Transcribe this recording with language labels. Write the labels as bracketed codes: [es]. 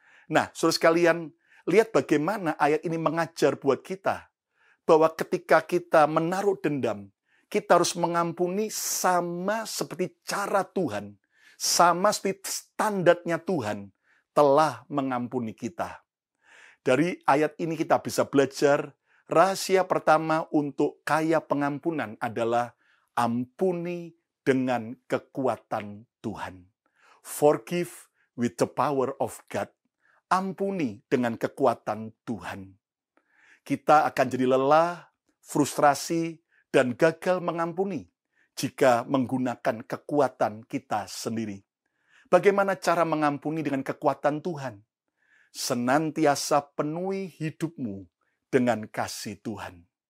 [id] Nah, saudara sekalian, lihat bagaimana ayat ini mengajar buat kita, bahwa ketika kita menaruh dendam, kita harus mengampuni sama seperti cara Tuhan, sama seperti standarnya Tuhan telah mengampuni kita. Dari ayat ini kita bisa belajar, rahasia pertama untuk kaya pengampunan adalah ampuni dengan kekuatan Tuhan. [en] Forgive with the power of God. [id] Ampuni dengan kekuatan Tuhan. Kita akan jadi lelah, frustrasi, dan gagal mengampuni jika menggunakan kekuatan kita sendiri. Bagaimana cara mengampuni dengan kekuatan Tuhan? Senantiasa penuhi hidupmu dengan kasih Tuhan.